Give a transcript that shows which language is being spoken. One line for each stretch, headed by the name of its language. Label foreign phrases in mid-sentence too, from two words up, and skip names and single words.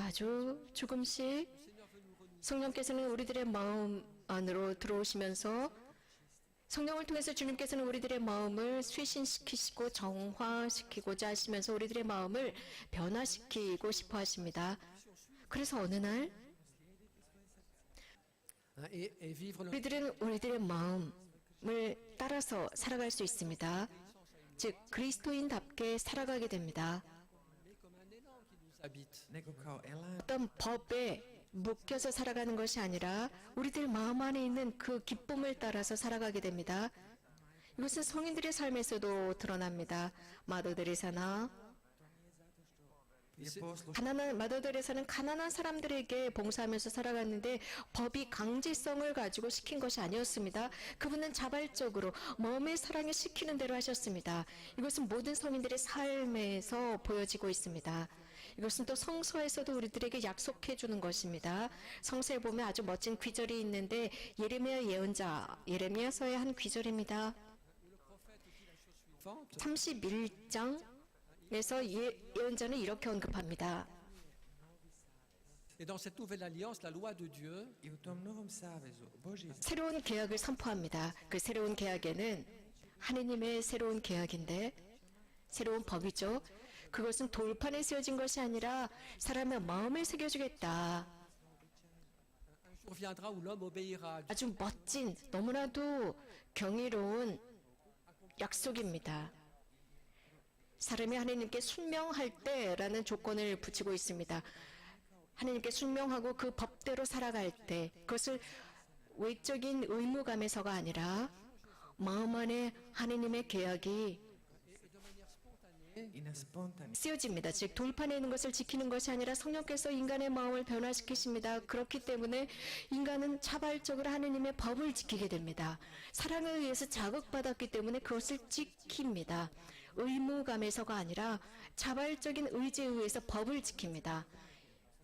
Korean: 아주 조금씩 성령께서는 우리들의 마음 안으로 들어오시면서 성령을 통해서 주님께서는 우리들의 마음을 쇄신시키시고 정화시키고자 하시면서 우리들의 마음을 변화시키고 싶어 하십니다. 그래서 어느 날
French: et vivre le
Korean: 우리들은 우리들의 마음을 따라서 살아갈 수 있습니다. 즉 그리스도인답게 살아가게 됩니다.
French: comme un élan qui nous habite.
Croatian: nego kao elan
Korean: 어떤 법에 묶여서 살아가는 것이 아니라 우리들 마음 안에 있는 그 기쁨을 따라서 살아가게 됩니다. 이것은 성인들의 삶에서도 드러납니다. 마더 데레사나
Croatian: je poslušan
Korean: 가난한 마더 데레사는 가난한 사람들에게 봉사하면서 살아갔는데 법이 강제성을 가지고 시킨 것이 아니었습니다. 그분은 자발적으로 마음의 사랑에 시키는 대로 하셨습니다. 이것은 모든 성인들의 삶에서 보여지고 있습니다. 이것은 또 성서에서도 우리들에게 약속해 주는 것입니다. 성서에 보면 아주 멋진 귀절이 있는데 예레미야 예언자 예레미야서의 한 귀절입니다. 31장에서 예언자는 이렇게 언급합니다.
French: Et dans cette nouvelle alliance, la loi de Dieu
Croatian: i u tom novom savezu Božji
Korean: 새로운 계약을 선포합니다. 그 새로운 계약에는 하느님의 새로운 계약인데 새로운 법이죠. 그것은 돌판에 쓰여진 것이 아니라 사람의 마음에 새겨주겠다.
French: un jour viendra où l'homme obéira à Dieu.
Korean: 아주 멋진 너무나도 경이로운 약속입니다. 사람이 하나님께 순명할 때라는 조건을 붙이고 있습니다. 하나님께 순명하고 그 법대로 살아갈 때 그것을 외적인 의무감에서가 아니라 마음 안에 하나님의 계약이
Croatian: i na spontani
Korean: 쓰여집니다. 즉 돌판에 있는 것을 지키는 것이 아니라 성령께서 인간의 마음을 변화시키십니다. 그렇기 때문에 인간은 자발적으로 하나님의 법을 지키게 됩니다. 사랑에 의해서 자극받았기 때문에 그것을 지킵니다. 의무감에서가 아니라 자발적인 의지에 의해서 법을 지킵니다.